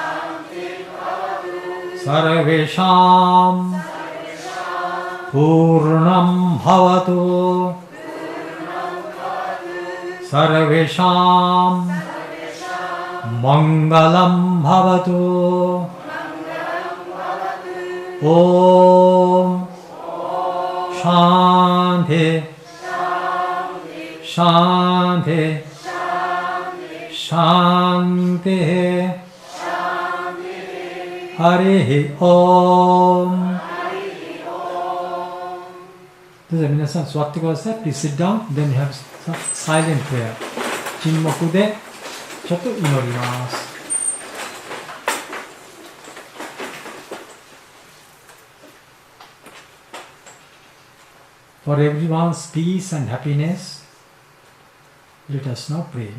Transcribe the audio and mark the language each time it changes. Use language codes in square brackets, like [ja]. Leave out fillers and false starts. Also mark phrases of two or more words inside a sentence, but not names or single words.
[sa] सर्वेषां पूर्णं भवतु सर्वेषां मङ्गलं भवतु ॐ Shanti. Shanti. Shanti. Harihi Om. [ja] どうぞ皆さん座ってください。 [en] Please sit down. Then you have silent prayer. [ja] 沈黙でちょっと祈ります。 [en] For everyone's peace and happiness, let us now pray.